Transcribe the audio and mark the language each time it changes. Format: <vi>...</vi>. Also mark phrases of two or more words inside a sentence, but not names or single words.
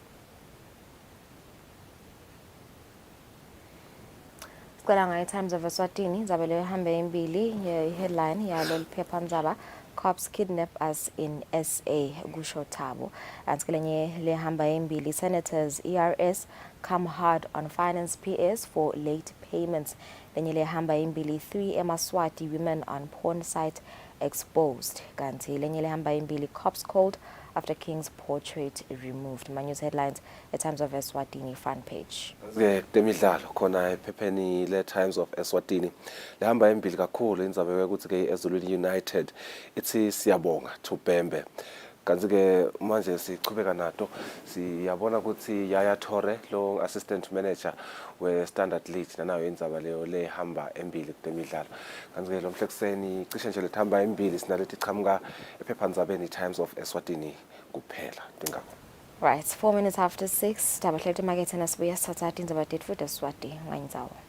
<ss>Sicela ngayi Times of Eswatini indzaba leyo ehamba embili i-headline yalo liphephandaba</ss> <en>cops kidnap us in SA</en> <ss>kusho Thabo. Antsikelenye lehamba embili</ss> <en>senators ERS come hard on finance PS for late payments.</en> <ss>Lenye lehamba embili</ss> <en>3 Eswatini women on porn site exposed.</en> <ss>Kanti lenye lehamba embili</ss> <en>cops called after King's portrait removed. My news headlines at Times of Eswatini front page.</en> <ss>Temidlalo khona ephepheni le Times of Eswatini lehamba embili kakhulu indzaba ukuthi ke Ezulwini United ithi siyabonga Thubembe. Kanti ke manje sichubeka nato siyabona ukuthi Yaya Tore lo</ss> <en>assistant manager</en> <ss>we Standard League nayo indzaba leyo lehamba embili kutemidlalo. Kanti ke lo mhla kuseni cishe nje lethamba embili sinalethi chamuka ephephandzabeni Times of Eswatini kuphela dingakho.</ss> <en>Right, 4 minutes after 6</en> <ss>tabahlete market nasibuya sithatha indzaba tetfu eSwati ngayindzawo.</ss>